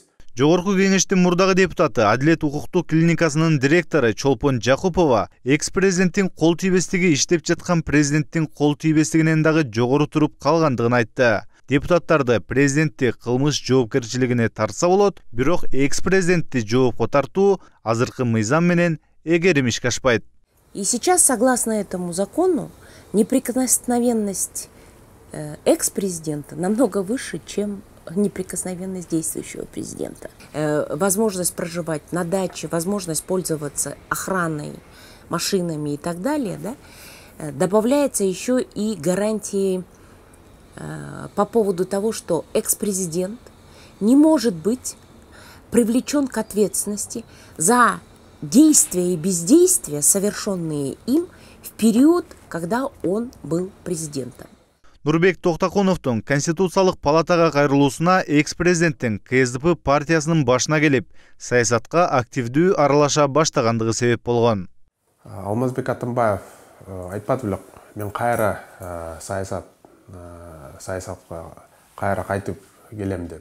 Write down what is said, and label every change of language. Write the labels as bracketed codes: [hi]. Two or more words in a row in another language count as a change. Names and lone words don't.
[ky] Жогорку кеңештин мурдагы депутаты, Адилет укуктук клиникасынын директору Чолпон Жакупова экс-президенттин кол тийбестиги иштеп жаткан президенттин кол тийбестигинен дагы жогору туруп калгандыгын айтты. Депутаттарды президентти кылмыш жоопкерчилигине тартса болот, бирок экс-президентти жоопко тартуу азыркы мыйзам менен эгерим ишке ашпайт. [ru] И сейчас, согласно этому закону, неприкосновенность экс-президента намного выше, чем неприкосновенность действующего президента. Возможность проживать на даче, возможность пользоваться охраной, машинами и так далее, да, добавляется еще и гарантии по поводу того, что экс-президент не может быть привлечен к ответственности за действия и бездействия, совершенные им в период, когда он был президентом. [ky] Нурбек Токтакуновдун Конституциялык палатага кайрылуусуна экс-президенттин КСДП партиясынын башына келип, саясатка активдүү аралаша баштагандыгы себеп болгон. Алмазбек Атамбаев айтпады белек, мен кайра саясатка кайра кайтып келем деп.